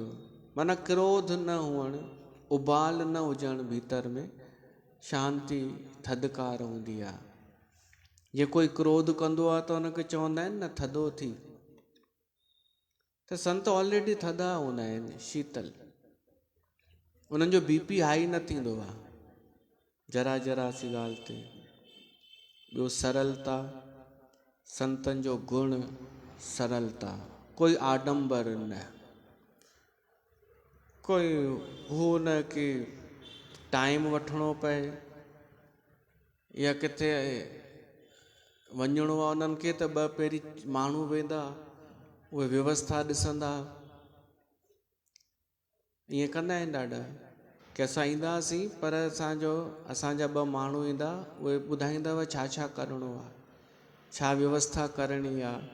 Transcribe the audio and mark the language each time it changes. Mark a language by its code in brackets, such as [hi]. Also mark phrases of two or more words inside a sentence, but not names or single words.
[sd] माना क्रोध न हुअणु, उबाल न हुजणु भीतर में, शांति थधिकार हूंदी आहे। जे कोई क्रोध कंदो आहे त हुनखे चवंदा आहिनि न थधो थी। त संत ऑलरेडी थधा हूंदा आहिनि, शीतल। उन्हनि जो बीपी हाई न थींदो आहे जरा जरा सी ॻाल्हि ते। ॿियो सरलता, संतनि जो गुण सरलता, कोई आडंबर न, कोई हू न कि टाइम वठिणो पए या किथे वञिणो आहे उन्हनि खे त ॿ पहिरीं माण्हू वेंदा, उहे व्यवस्था ॾिसंदा, ईअं कंदा आहिनि ॾाढा कि असां ईंदासीं पर असांजा ॿ माण्हू ईंदा, उहे ॿुधाईंदव छा छा करिणो आहे, छा व्यवस्था करणी आहे।